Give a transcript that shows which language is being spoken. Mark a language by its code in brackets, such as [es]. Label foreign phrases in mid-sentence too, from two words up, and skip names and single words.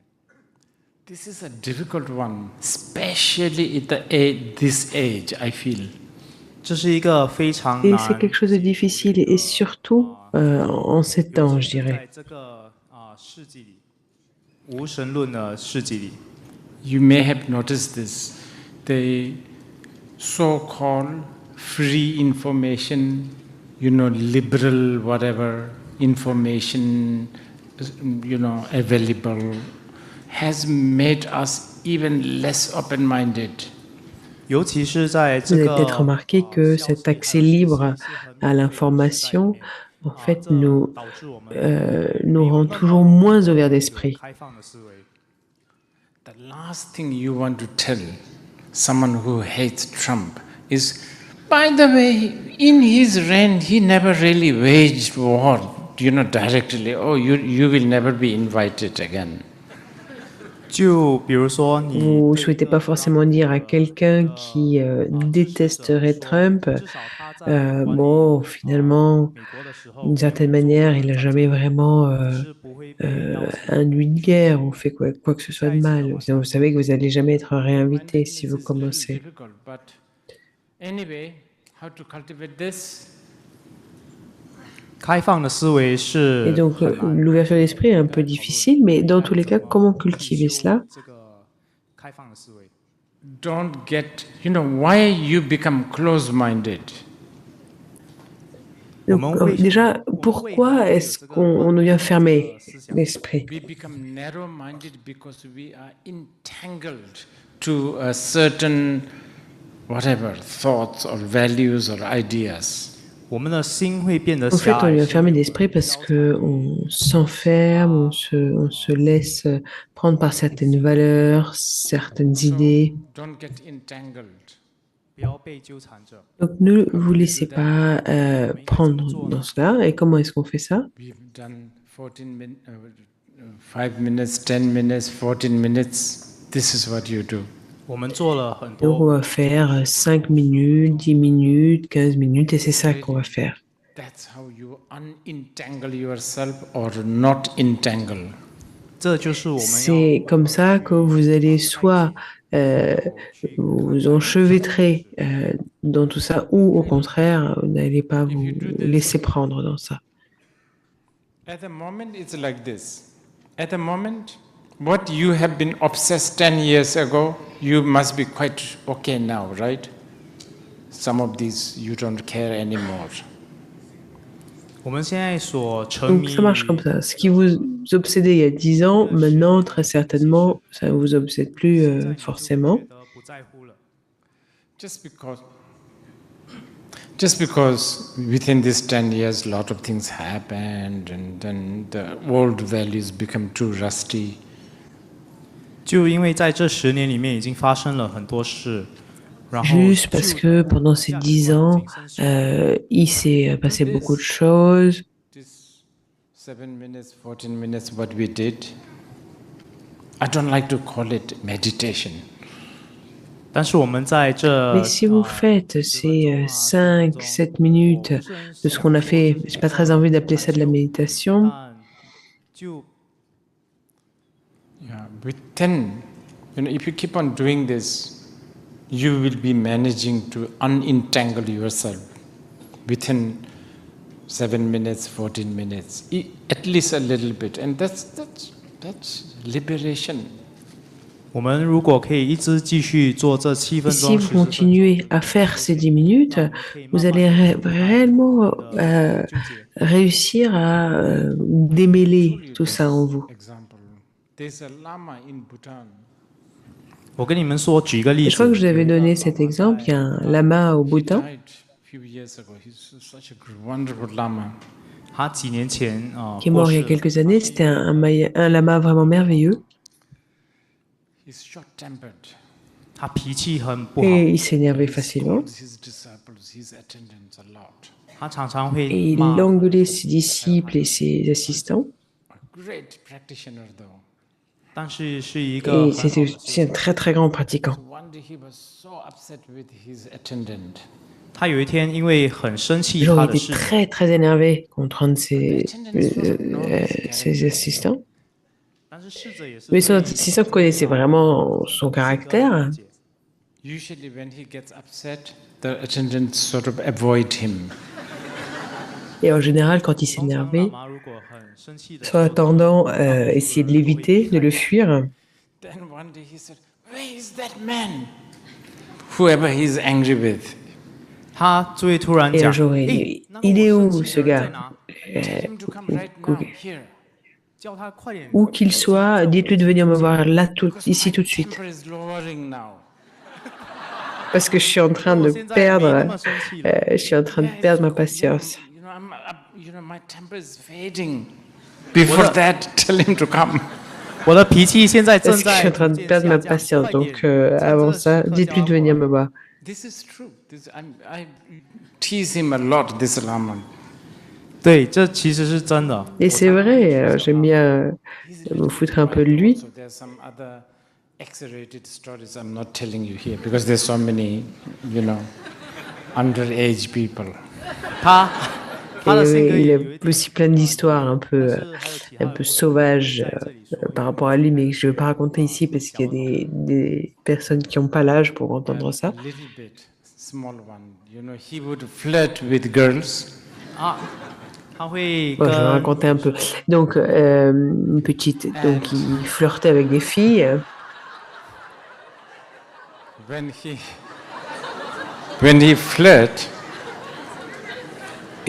[en] This is a difficult one, especially at this age, I feel. [zh] 这是一个非常 [fr] et [zh] 难 [fr] c'est quelque chose de difficile, et surtout en ces temps, je [zh] 在 [fr] dirais. [zh] 这个世纪里无神论的世纪里 [en] You may have noticed this. The so-called free information, you know, liberal whatever information, you know, available, has made us even less open-minded. [zh] 尤其是在 [fr] Vous [zh] 这 [fr] avez [zh] 个 [fr] peut-être remarqué que cet accès libre à l'information, en fait, nous rend toujours moins ouverts d'esprit. [zh] 开放的思维 [en] The last thing you want to tell someone who hates Trump is, by the way, in his reign, he never really waged war, you know, directly. Oh, you will never be invited again. [fr] Vous ne souhaitez pas forcément dire à quelqu'un qui détesterait Trump, bon, finalement, d'une certaine manière, il n'a jamais vraiment induit de guerre ou fait quoi que ce soit de mal. Sinon, vous savez que vous n'allez jamais être réinvité si vous [en] It's little [fr] commencez. [en] difficult, but anyway, how to cultivate this? [zh] 开放的思维 [fr] Et [zh] 是 [fr] donc, [zh] 很难 [fr] l'ouverture d'esprit est un peu difficile, mais dans tous les cas, comment cultiver cela? [zh] 这个开放的思维。 [en] Don't get, why you become close-minded? [fr] Donc, déjà, pourquoi est-ce qu'on devient fermé d'esprit? [en] We become narrow-minded because we are entangled to a certain, whatever, thoughts or values or ideas. [zh] 我们的心会变得 [fr] En fait, [zh] 狭 [fr] on [zh] 隘 [fr] devient fermé d'esprit parce qu'on s'enferme, on se laisse prendre par certaines valeurs, certaines [en] So [fr] idées. [en] don't get entangled. [zh] 不要被纠缠着。 [fr] Donc, ne vous laissez pas prendre dans cela. Et comment est-ce qu'on fait ça? [en] We've done 5 minutes, 10 minutes, 14 minutes. This is what you do. [zh] 我们做了很 [fr] Donc, on [zh] 多， [fr] va faire 5 minutes, 10 minutes, 15 minutes, et c'est ça qu'on va faire. [en] That's how you unentangle yourself or not entangle. [zh] 这就是我们要 [fr] C'est comme ça que vous allez soit vous enchevêtrer dans tout ça, ou au contraire, vous n'allez pas vous laisser prendre dans ça. [en] At the moment, it's like this. At the moment, what you have been obsessed 10 years ago, you must be quite okay now, right? Some of these you don't care anymore. [zh] 我们现在所沉 [fr] Donc [zh] 迷 [fr] ça marche comme ça. Ce qui vous obsédait il y a 10 ans, maintenant, très certainement, ça ne vous obsède plus [zh] 现在你就 [fr] forcément. [zh] 觉得不在乎了。 [en] Just because within these 10 years a lot of things happened and then the old values become too rusty. [zh] 就因为在这10年里面已经发生了很多事，然后 [fr] Juste parce que pendant ces 10 ans, il s'est passé beaucoup de choses. [en] This 7 minutes, 14 minutes, what we did, I don't like to call it meditation. [zh] 但是我们在这 [fr] Mais si vous faites ces 5, 7 minutes de ce qu'on a fait, je n'ai pas très envie d'appeler ça de la méditation, [zh] 但就 [en] Yeah, within, if you keep on doing this, you will be managing to unentangle yourself within 7 minutes, 14 minutes, at least a little bit, and that's liberation. [zh] 我们如果可以一直继续做这7 [fr] et [zh] 分 [fr] si [zh] 钟、 [fr] vous [zh] 10分钟， [fr] continuez à faire ces 10 minutes, vous allez réellement réussir à démêler tout ça en vous. [en] Example, there's a lama in Bhutan. [zh] 我跟你们说，举一个例 [fr] Et je crois que [zh] 子， [fr] je vous avais donné cet exemple. Il y a un lama au [en] He [fr] Bhoutan [en] died a few years ago. He's such a wonderful lama. [zh] 他几年前 [fr] qui est [zh] 过 [fr] mort il y [zh] 世 [fr] a quelques années. C'était un lama vraiment merveilleux. [en] He's short-tempered. [zh] 他脾气很不好， [fr] Et il s'énervait facilement. [en] Scolds his disciples, his attendants a lot. [zh] 他常常 [fr] Et [zh] 会 [fr] il [zh] 骂。 [fr] engueulait ses disciples et ses assistants. [en] A great practitioner, though. [zh] 但是是一个 [fr] Et [zh] 很好 [fr] c'était [zh] 的 [fr] aussi un très très grand pratiquant. [en] One day he was so upset with his attendant. [zh] 他有一天因为很生气 [fr] Le jour, [zh] 他 [fr] il [zh] 的 [fr] était [zh] 侍从， [fr] très très énervé contre un de ses assistants. [zh] 但是侍者也是 [fr] Mais son [zh] 对 [fr] assistant connaissait vraiment son [zh] 一个 [fr] caractère. [zh] 理解 [en] Usually when he gets upset, the attendants sort of avoid him. [fr] Et en général, quand il [zh] 通常 [fr] s'énervait, [zh] 喇嘛如果很生气的时 [fr] soit [zh] 候 [fr] attendant essayer de l'éviter, de le fuir, [en] Then one day he said, "Where is that man?" Whoever he's angry with. [zh] 他就会突然 [fr] et [zh] 讲 [fr] un jour, 诶 il [zh] 那 [fr] il [zh] 个 [fr] est [zh] 我 [fr] où [zh] 生 [fr] ce [zh] 气的人在 [fr] gars? [zh] 哪？ [en] Tell him to come right now, here. [zh] 叫他快点 [fr] Où qu'il soit, dites-lui de venir me voir là, ici tout de suite. [en] Temper is lowering now. [fr] Parce que je suis en train [zh] 我 [fr] de [zh] 现在没那 [fr] perdre, [zh] 么生气了。 [fr] je suis en train de perdre ma patience. [en] My temper is fading. Before that, tell him to come. [zh] 我的脾气现在正 [fr] Parce que je [zh] 在 [fr] suis en train [zh] 逐 [fr] de [zh] 渐 [fr] perdre [zh] 下 [fr] ma [zh] 降， [fr] patience. [zh] 快 [fr] Donc [zh] 点！ [fr] avant ça, dites-lui de venir me voir. [en] This is true. I tease him a lot, this Lama. [zh] 对，这其实是真的。 [fr] Et c'est vrai, j'aime bien me foutre un peu de lui. [en] Also, there's some other exaggerated stories I'm not telling you here because there's so many, underage people. [zh] 他 [fr] Et [zh] 他的性格 [fr] il [zh] 也 [fr] a [zh] 有一点 [fr] aussi plein d'histoires un peu sauvages [zh] 在这里说 [fr] par rapport à lui, mais je ne vais pas raconter ici parce qu'il y a des personnes qui n'ont pas l'âge pour entendre ça. [en] A little bit, small one. He would flirt with girls. [zh] 啊，他会 [fr] Bon, je vais [zh] 跟 [fr] raconter un peu. Donc, une petite, donc il flirtait avec des filles. [en] When he flirt, it's